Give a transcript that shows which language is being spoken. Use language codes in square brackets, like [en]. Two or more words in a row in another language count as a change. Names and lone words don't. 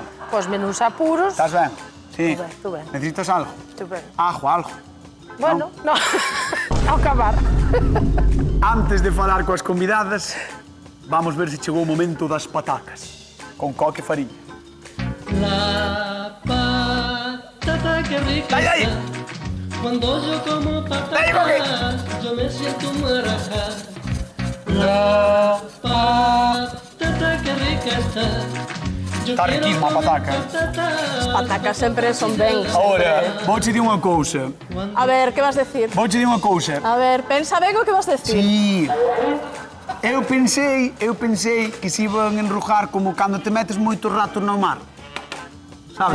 [gl] Pois menos apuros. Estás ben? Sí. Tú ben. Necesitas algo? [es] Estupendo. [gl] Algo. Bueno, no. Ao acabar. Antes de falar coas convidadas, vamos ver se chegou o momento das patacas. Con coque e fariña. [es] La patata que rica Ay. está. Cuando yo como patatas, yo me siento marajá. La patata que rica está. Yo [gl] Está [es] quiero [gl] riquísima a [es] comer [gl] pataca. [es] patatas. [gl] Patacas sempre son ben. Ahora, vouche dir unha cousa. A ver, que vas decir? Vouche dir unha cousa. A ver, pensa ben o que vas decir. [es] Sí. [gl] Eu pensei que se iban enrujar como cando te metes moito rato no mar. Sabes?